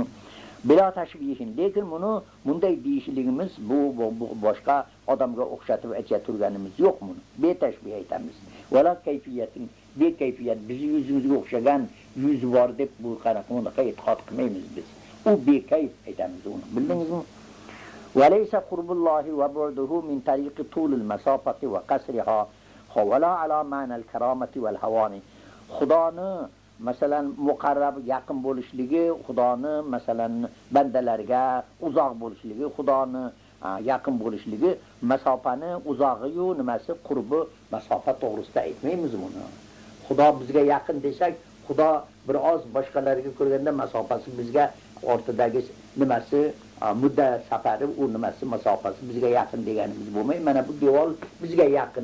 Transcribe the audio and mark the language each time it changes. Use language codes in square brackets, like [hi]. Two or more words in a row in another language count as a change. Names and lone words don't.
[ar] بلا تشبيه, [uz] lekin bunday deyishligimiz bu boshqa odamga o'xshatib aytib turganimiz yo'q buni. Betashbih aytamiz. [ar] ولا كيفية, [uz] bekayfiyat biz yuzimizga o'xshagan yuz bor deb bu qanaqa e'tiqod qilmaymiz biz. U bekayf aytamiz uni. Bildingizmi? [ar] وليس قرب الله وبعده من طريق طول المسافة وقصرها ولا على معنى الكرامة والهوان. [uz] خدانı masalan muqarrab yaqin bo'lishligi, Xudoni masalan bandalarga uzoq bo'lishligi, Xudoni yaqin bo'lishligi, masofani uzog'i-yu nimasi qurbi masofa to'g'risida aytmaymiz buni. Xudo bizga yaqin desak, Xudo biroz boshqalarga ko'rganda masofasi bizga o'rtadagi nimasi muddat safari u nimasi masofasi bizga yaqin deganimiz bo'lmay, mana bu devor bizga yaqin.